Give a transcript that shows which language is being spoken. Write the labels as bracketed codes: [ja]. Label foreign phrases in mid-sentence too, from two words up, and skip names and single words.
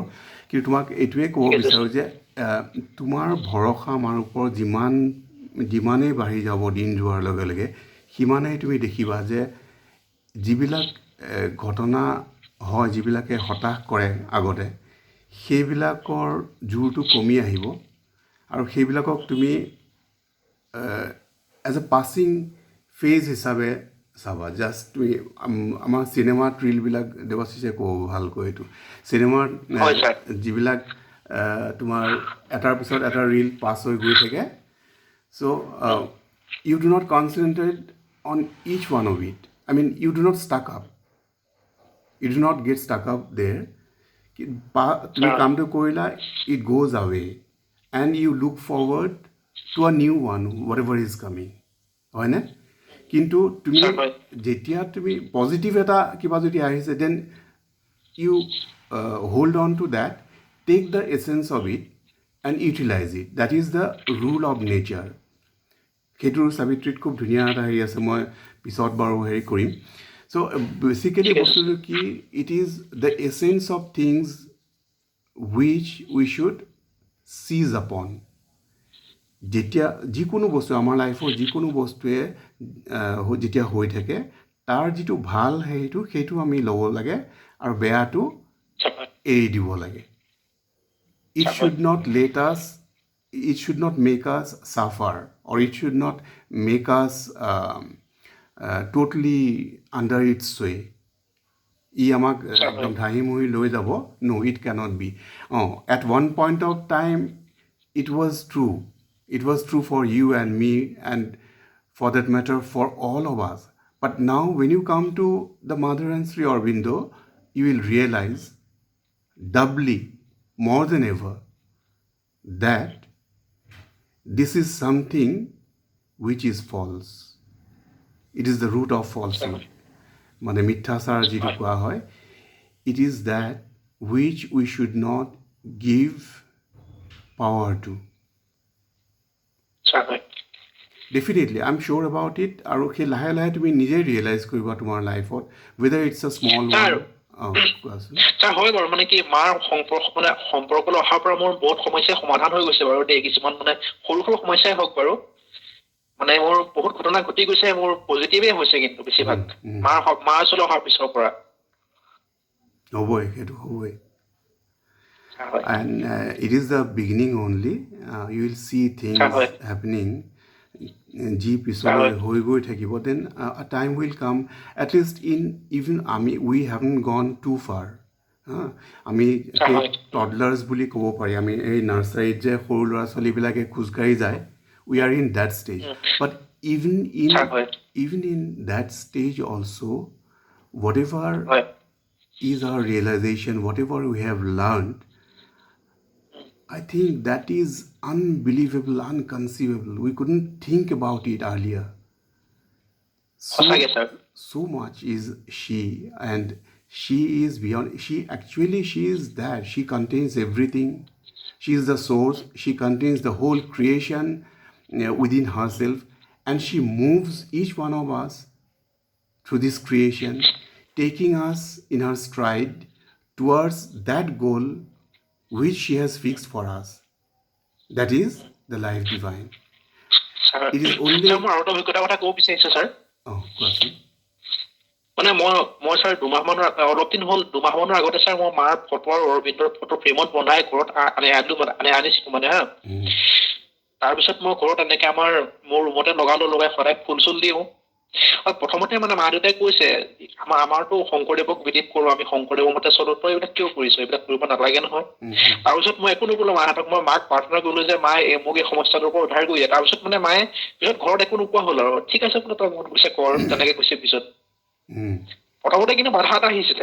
[as] কিন্তু তোমাক এইটোৱে ক'ব বিচাৰোঁ যে তোমাৰ ভৰসা আমাৰ ওপৰত যিমানেই বাঢ়ি যাব দিন যোৱাৰ লগে লগে, সিমানেই তুমি দেখিবা যে যিবিলাক ঘটনা হয়, যিবিলাকে হতাশ কৰে আগতে, সেইবিলাকৰ জোৰটো কমি আহিব, আৰু সেইবিলাকক তুমি [en] as a passing phase [as] হিচাপে চাবা। জাষ্ট তুমি আমাৰ চিনেমাত ৰিলবিলাক দেৱাশিষে ক'ব ভালকৈ, এইটো চিনেমাৰ যিবিলাক তোমাৰ এটাৰ পিছত এটা ৰিল পাছ হৈ গৈ থাকে, [en] So you do not concentrate on each one of it. I mean, you do not stuck up. You do not get stuck up there. [as] তুমি কামটো কৰিলা, [en] it goes away, and you look forward to a new one, whatever is coming. [as] হয়নে? কিন্তু তুমি যেতিয়া তুমি পজিটিভ এটা কিবা যদি আহিছে, [en] Then you hold on to that, take the essence of it and utilize it. That is the rule of nature. সেইটোৰ চাবিত্ৰীত খুব ধুনীয়া এটা হেৰি আছে, মই পিছত বাৰু হেৰি কৰিম। so basically [as] বস্তুটো কি, [en] It is the essence of things which we should seize upon. [as] যেতিয়া যিকোনো বস্তু আমাৰ লাইফৰ যিকোনো বস্তুৱে যেতিয়া হৈ থাকে, তাৰ যিটো ভাল সেইটো আমি ল'ব লাগে, আৰু বেয়াটো এৰি দিব লাগে। [en] It should not make us suffer, or it should not make us totally under its sway. [as] ই আমাক ছাৰ হয় একদম ধাহি মুহি লৈ যাব [en] no it cannot be at one point of time it was true for you and me and for that matter for all of us, but now when you come to the mother and Sri Aurobindo, you will realize doubly more than ever that this is something which is false. It is the root of [as] ছাৰ [en] falsehood. [as] হয় মানে মিথ্যাচাৰ যিটো কোৱা হয়, [en] it is that which we should not give power to. [as] ছাৰ হয় [en] Definitely, I'm sure about it. [as] আৰু সেই লাহে লাহে তুমি নিজেই ৰিয়েলাইজ কৰিবা তোমাৰ লাইফত, [en] whether it's a small [as] ছাৰ [en] one. কোৱাচোন। [as] ছাৰ হয় বাৰু মানে কি মাৰ সম্পৰ্কলৈ অহাৰ পৰা মোৰ বহুত সমস্যাৰ সমাধান হৈ গৈছে বাৰু দেই কিছুমান মানে সৰু সৰু সমস্যাই হওক বাৰু মানে মোৰ বহুত ঘটনা ঘটি গৈছে মোৰ পজিটিভেই হৈছে কিন্তু বেছিভাগ মাৰ ওচৰলৈ অহাৰ পিছৰ পৰা হ'বই, সেইটো হ'বই। ছাৰ হয় [en] And it is the beginning only. You will see [as] ছাৰ [en] things [as] হয় [en] happening. [as] যি ছাৰ পিছলৈ হয় হৈ গৈ থাকিব, [en] then a time will come, at least in even we haven't gone too far. [as] আমি ছাৰ সেই হয় টডলাৰ্ছ বুলি ক'ব পাৰি, আমি এই নাৰ্চাৰীত যে সৰু ল'ৰা ছোৱালীবিলাকে খোজকাঢ়ি যায়, [en] we are in that stage. But even ছাৰ হয় in that stage also, whatever হয় is our realization, whatever we have learned, I think that is unbelievable, unconceivable. We couldn't think about it earlier. [as] সঁচাকৈ ছাৰ [en] So much is she, and she is beyond. She is that. She contains everything. She is the source. She contains the whole creation within herself, and she moves each one of us through this creation, taking us in her stride towards that goal which she has fixed for us. That is the life divine. [as] ছাৰ [en] It is only. [as] ছাৰ মই আৰু এটা অভিজ্ঞতাৰ কথা ক'ব বিচাৰিছোঁ ছাৰ কোৱাচোন। মানে মই ছাৰ অলপ দিন হ'ল দুমাহমানৰ আগতে ছাৰ মই মাৰ ফটো আৰু অৰবিন্দৰ ফটো ফ্ৰেমত বনাই ঘৰত আনিছিলো মানে হা তাৰপিছত মই ঘৰত এনেকে মোৰ ৰুমতে লগাই সদায় ফুল চুল দিওঁ প্ৰথমতে মানে মা দেউতাই কৈছে আমাৰতো শংকৰদেৱক বিলিভ কৰো আমি শংকৰদেৱৰ মতে চলো তই এইবিলাক কিয় কৰিছো এইবিলাক কৰিব নালাগে নহয় তাৰপিছত মই একো নকলো মাহঁতক মই মাক প্ৰাৰ্থনা কৰিলো যে মায়ে মোক এই সমস্যাটোৰ পৰা উদ্ধাৰ কৰি দিয়ে তাৰপিছত মানে মায়ে পিছত ঘৰত একো নোকোৱা হ'ল আৰু ঠিক আছে বোলে তই মন গৈছে কৰ তেনেকে কৈছে পিছত প্ৰথমতে কিন্তু বাধা এটা আহিছিলে